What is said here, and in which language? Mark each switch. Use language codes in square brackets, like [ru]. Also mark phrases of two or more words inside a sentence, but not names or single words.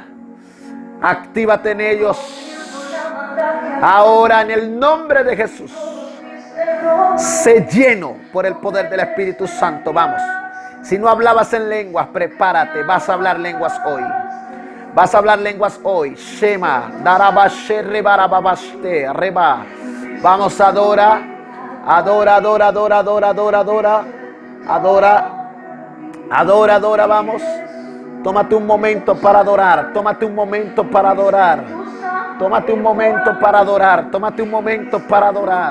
[es] Actívate en ellos. Ahora, en el nombre de Jesús. Sé lleno por el poder del Espíritu Santo. Vamos. Si no hablabas en lenguas, prepárate. Vas a hablar lenguas hoy. Vas a hablar lenguas hoy. Shema, darabashe, rebarababaste, reba. Vamos, adora. Adora, adora, adora, adora, adora, adora. Adora. Adora, adora, vamos. Tómate un momento para adorar. Tómate un momento para adorar. Tómate un momento para adorar. Tómate un momento para adorar.